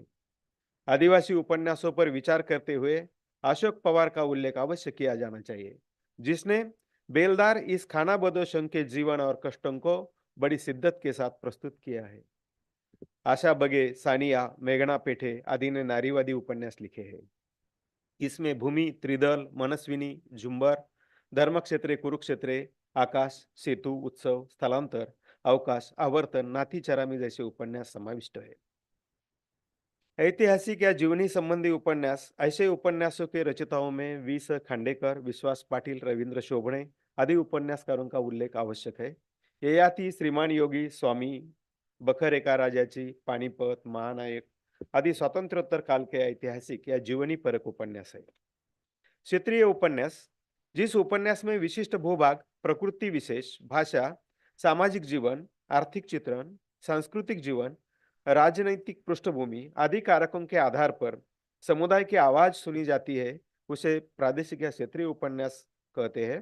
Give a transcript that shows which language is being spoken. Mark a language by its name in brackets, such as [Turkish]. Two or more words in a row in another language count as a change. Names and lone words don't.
[Hindi] आदिवासी उपन्यासों पर विचार करते हुए अशोक पवार का उल्लेख अवश्य किया जाना चाहिए, जिसने बेलदार इस खानाबदोश के जीवन और कष्टों को बड़ी शिद्दत के साथ प्रस्तुत किया है। आशा बगे, सानिया, मेघना पेठे आदि ने नारीवादी उपन्यास लिखे हैं। इसमें भूमि, त्रिदल, मनस्विनी, झुंबर, धर्मक्षेत्रे, कुरुक्षेत्रे, आकाश, सेतु, उत्सव, स्थलांतर, अवकाश, आवर्तन, नाथी चरामी जैसे उपन्यास समाविष्ट है। ऐतिहासिक या जीवनी संबंधी उपन्यास, ऐसे उपन्यासों के रचयिताओं में वी.स. खांडेकर, विश्वास पाटिल, रवींद्र शोभणे आदि उपन्यासकारों का उल्लेख आवश्यक है। ययाति, श्रीमान योगी, स्वामी, बखर एका राजाची, पानीपत, महानायक आदि स्वातंत्र्योत्तर काल के ऐतिहासिक या जीवनी परक उपन्यास है। क्षेत्रीय उपन्यास, जिस उपन्यास में विशिष्ट भूभाग, प्रकृति विशेष, भाषा, सामाजिक जीवन, आर्थिक चित्रण, सांस्कृतिक जीवन, राजनैतिक पृष्ठभूमि आदि कारकों के आधार पर समुदाय की आवाज सुनी जाती है, उसे प्रादेशिक या क्षेत्रीय उपन्यास कहते हैं।